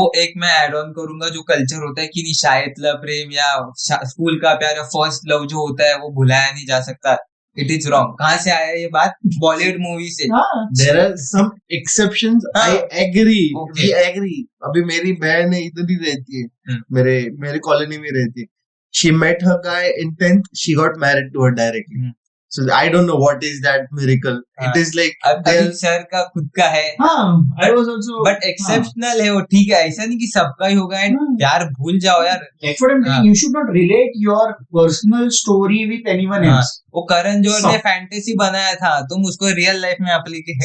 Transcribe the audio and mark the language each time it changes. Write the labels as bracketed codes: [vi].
[hi] वो एक मैं ऐड ऑन करूंगा, जो कल्चर होता है कि निशायतला प्रेम या स्कूल का प्यार या फर्स्ट लव जो होता है वो भुलाया नहीं जा सकता, [en] It is wrong. [hi] कहाँ से आया ये बात? बॉलीवुड मूवी से। [en] There are some exceptions, I agree. [hi] अभी मेरी बहन है, इधर ही रहती है, मेरे कॉलोनी में रहती है, [en] she met her guy in 10th, she got married to her directly. So I don't know what is that miracle. It is like [hi] अभी सर का खुद का है, [en] I was also, [hi] but exceptional है वो, ठीक है, ऐसा नहीं कि सबका ही होगा, यार भूल जाओ यार। [en] That's what I'm saying. You should not relate your personal story with anyone else. [hi] वो करण जौहर ने फैंटेसी बनाया था, तुम उसको रियल लाइफ में अप्लाई